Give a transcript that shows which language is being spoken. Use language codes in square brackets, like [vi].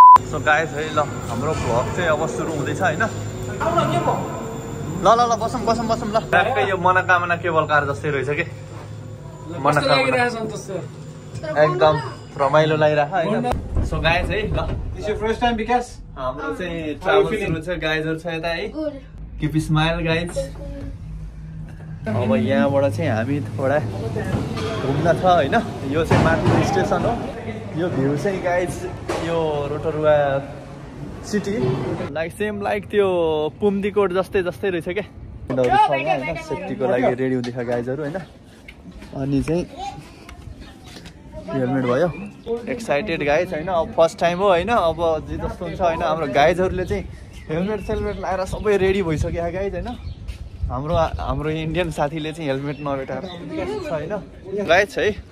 [ne] So guys है ल हाम्रो भ्लग चाहिँ अब सुरु हुँदैछ हैन। ल ल ल बसौँ बसौँ बसौँ ल। ट्याक्कै यो मनोकामना केबल कार जस्तै रहेछ के मनोकामना एकदम रमाइलो लागिरहेको हैन। सो गाइस है ल [en] This your first time Vikas? [ne] हाम्रो चाहिँ ट्राभल सुरु छ। गाइजहरु छ यता है। Keep smile guys. अब यहाँबाट चाहिँ हामी थोडा घुम्न छ हैन। यो चाहिँ माथि स्टेसन हो। यो भ्यू चाहिँ गाइज यो रोटरुवा सिटी लाइक सेम लाइक त्यो पुम्दीकोट जस्तै जस्तै रहेछ के। हैन सेफ्टीको लागि रेडी हुँदैछ गाइजहरु हैन। अनि चाहिँ हेलमेट भयो एक्साइटेड गाइज हैन। अब फर्स्ट टाइम हो हैन। अब जे जस्तो हुन्छ हैन। हाम्रो गाइजहरुले चाहिँ हेलमेट सेलमेट लगाएर सबै रेडी भइसक्यो गाइज हैन। हाम्रो इन्डियन साथीले चाहिँ हेलमेट नभेटाएर छ हैन गाइज है।